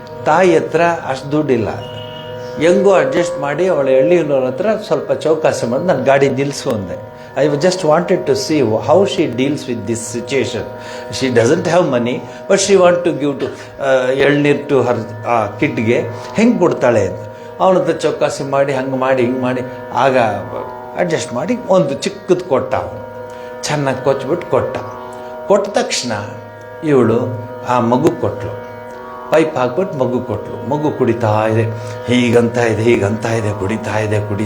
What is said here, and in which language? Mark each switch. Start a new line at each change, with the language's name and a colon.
Kannada: ತಾಯಿ ಹತ್ರ ಅಷ್ಟು ದುಡ್ಡಿಲ್ಲ. ಹೆಂಗೋ ಅಡ್ಜಸ್ಟ್ ಮಾಡಿ ಅವಳು ಎಳ್ನೀರಿನವ್ರ ಹತ್ರ ಸ್ವಲ್ಪ ಚೌಕಾಸಿ ಮಾಡಿ ನಾನು ಗಾಡಿ ನಿಲ್ಲಿಸು ಅಂದೆ.
English: I just wanted to see how she deals with this situation. She doesn't have money, but she want to give to elneeru to her ಕಿಡ್ಗೆ.
Kannada: ಹೆಂಗೆ ಕೊಡ್ತಾಳೆ ಅಂತ ಅವನ ಹತ್ರ ಚೌಕಾಸಿ ಮಾಡಿ ಹಂಗೆ ಮಾಡಿ ಹಿಂಗೆ ಮಾಡಿ ಆಗ ಅಡ್ಜಸ್ಟ್ ಮಾಡಿ ಒಂದು ಚಿಕ್ಕದು ಕೊಟ್ಟ. ಅವನು ಚೆನ್ನಾಗಿ ಕೊಚ್ಬಿಟ್ಟು ಕೊಟ್ಟ ತಕ್ಷಣ ಇವಳು ಆ ಮಗು ಕೊಟ್ಟಳು. ಪೈಪ್ ಹಾಕ್ಬಿಟ್ಟು ಮಗು ಕೊಟ್ಟಳು. ಮಗು ಕುಡಿತಾ ಇದೆ, ಹೀಗಂತ ಇದೆ, ಕುಡಿತಾ ಇದೆ.